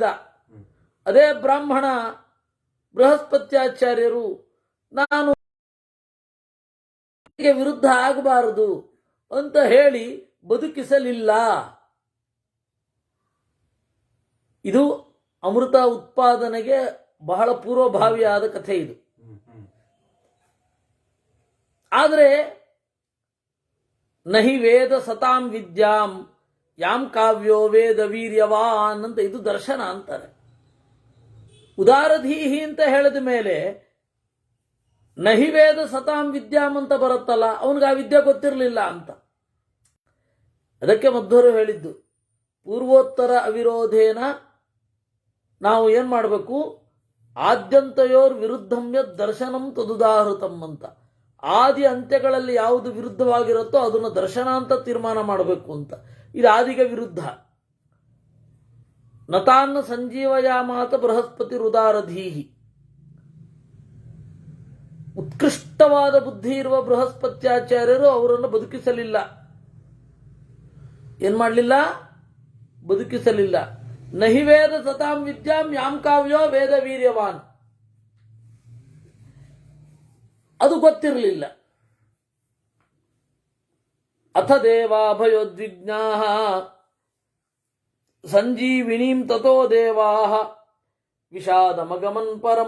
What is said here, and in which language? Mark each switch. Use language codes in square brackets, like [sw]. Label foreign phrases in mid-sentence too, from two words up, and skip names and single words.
[kn] ಅದೇ ಬ್ರಾಹ್ಮಣ ಬೃಹಸ್ಪತ್ಯಾಚಾರ್ಯರು ನಾನು ವಿರುದ್ಧ ಆಗಬಾರದು ಅಂತ ಹೇಳಿ ಬದುಕಿಸಲಿಲ್ಲ. ಇದು ಅಮೃತ ಉತ್ಪಾದನೆಗೆ ಬಹಳ ಪೂರ್ವಭಾವಿಯಾದ ಕಥೆ ಇದು. [sa] ಆದರೆ ನಹಿ ವೇದ ಸತಾಂ ವಿದ್ಯಾಂ ಯಾಂ ಕಾವ್ಯೋ ವೇದ ವೀರ್ಯವಾನ್ [kn] ಅಂತ ಇದು ದರ್ಶನ ಅಂತಾರೆ. ಉದಾರಧೀಹಿ ಅಂತ ಹೇಳಿದ ಮೇಲೆ [sa] ನಹಿ ವೇದ ಸತಾಂ ವಿದ್ಯಾಂ [kn] ಅಂತ ಬರುತ್ತಲ್ಲ, ಅವನಿಗೆ ಆ ವಿದ್ಯೆ ಗೊತ್ತಿರಲಿಲ್ಲ ಅಂತ. ಅದಕ್ಕೆ ಮಧ್ವರು ಹೇಳಿದ್ದು [sa] ಪೂರ್ವೋತ್ತರ ಅವಿರೋಧೇನ [kn] ನಾವು ಏನ್ ಮಾಡಬೇಕು, [sa] ಆದ್ಯಂತಯೋರ್ ವಿರುದ್ಧಮ್ಯ ದರ್ಶನಂ ತದುದಾಹೃತಂ [kn] ಅಂತ. ಆದಿ ಅಂತ್ಯಗಳಲ್ಲಿ ಯಾವುದು ವಿರುದ್ಧವಾಗಿರುತ್ತೋ ಅದನ್ನು ದರ್ಶನ ಅಂತ ತೀರ್ಮಾನ ಮಾಡಬೇಕು ಅಂತ. ಇದು ಆದಿಗೆ ವಿರುದ್ಧ. [sa] ನತಾನ್ನ ಸಂಜೀವಯಾಮಾತ ಬೃಹಸ್ಪತಿ ರುದಾರಧೀಹಿ. [kn] ಉತ್ಕೃಷ್ಟವಾದ ಬುದ್ಧಿ ಇರುವ ಬೃಹಸ್ಪತ್ಯಾಚಾರ್ಯರು ಅವರನ್ನು ಬದುಕಿಸಲಿಲ್ಲ. ಏನ್ ಮಾಡಲಿಲ್ಲ? ಬದುಕಿಸಲಿಲ್ಲ. [sa] ನಹಿ ವೇದ ಸತಾಂ ವಿದ್ಯಾಂ ಯಾಂ ಕಾವ್ಯೋ ವೇದ ವೀರ್ಯವಾನ್. [kn] ಅದು ಗೊತ್ತಿರಲಿಲ್ಲ. [sa] ಅಥ ದೇವಾಭಯೋದ್ವಿಗ್ನಾ ಸಂಜೀವಿನೀಂ ತಥೋ ದೇವಾ ವಿಷಾದಮಗಮನ್ ಪರಂ.